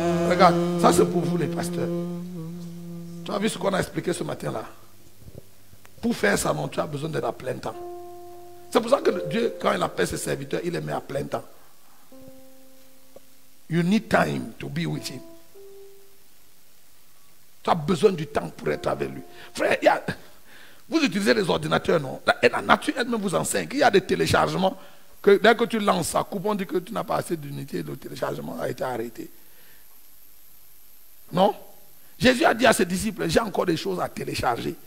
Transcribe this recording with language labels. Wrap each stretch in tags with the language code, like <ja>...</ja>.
<fr>Regarde, ça c'est pour vous les pasteurs. Tu as vu ce qu'on a expliqué ce matin-là? Pour faire ça, non, tu as besoin d'être à plein temps. C'est pour ça que Dieu, quand il appelle ses serviteurs, il les met à plein temps.</fr> <en>You need time to be with him.</en> <fr>Tu as besoin du temps pour être avec lui. Frère, vous utilisez les ordinateurs, non? La nature elle-même vous enseigne qu'il y a des téléchargements que dès que tu lances ça, coupe, on dit que tu n'as pas assez d'unités, le téléchargement a été arrêté. Non? Jésus a dit à ses disciples, j'ai encore des choses à télécharger.</fr>